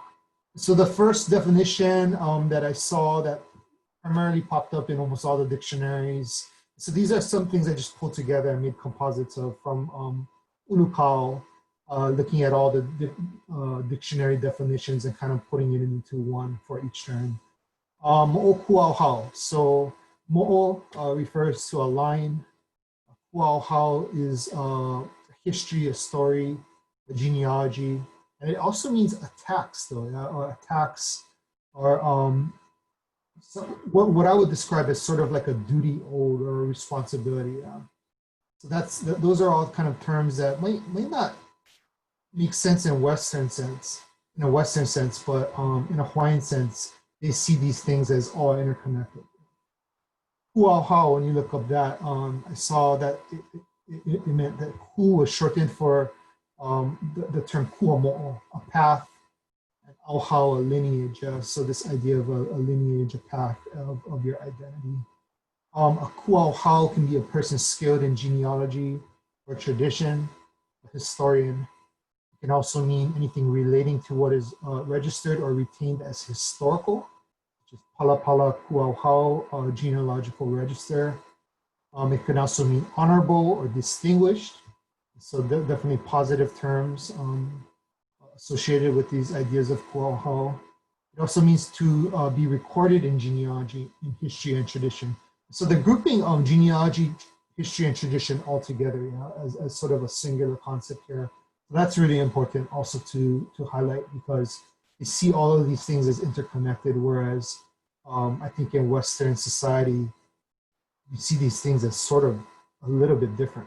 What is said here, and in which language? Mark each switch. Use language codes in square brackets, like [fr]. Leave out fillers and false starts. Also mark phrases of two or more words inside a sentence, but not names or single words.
[en] So the first definition that I saw that primarily popped up in almost all the dictionaries. So these are some things I just pulled together and made composites of from Ulukau, looking at all the dictionary definitions and kind of putting it into one for each term. Moʻokūʻauhau. So mo'o refers to a line. Kuʻauhau is a history, a story, a genealogy, and it also means attacks, though, or attacks, or so what I would describe as sort of like a duty owed or a responsibility. So those are all kind of terms that might not make sense in a Western sense, but in a Hawaiian sense, they see these things as all interconnected. Kuʻauhau, when you look up that, I saw that it meant that ku was shortened for the term kuamo'o, a path, and auhau, a lineage. So this idea of a lineage, a path of your identity. A kuʻauhau can be a person skilled in genealogy or tradition, a historian. It can also mean anything relating to what is registered or retained as historical, which is [haw] palapala kuʻauhau, [en] genealogical register. It can also mean honorable or distinguished. So definitely positive terms associated with these ideas of kuʻauhau. It also means to be recorded in genealogy, in history and tradition. So the grouping of genealogy, history and tradition all together, as sort of a singular concept here. So that's really important also to highlight, because you see all of these things as interconnected, whereas I think in Western society, you see these things as sort of a little bit different.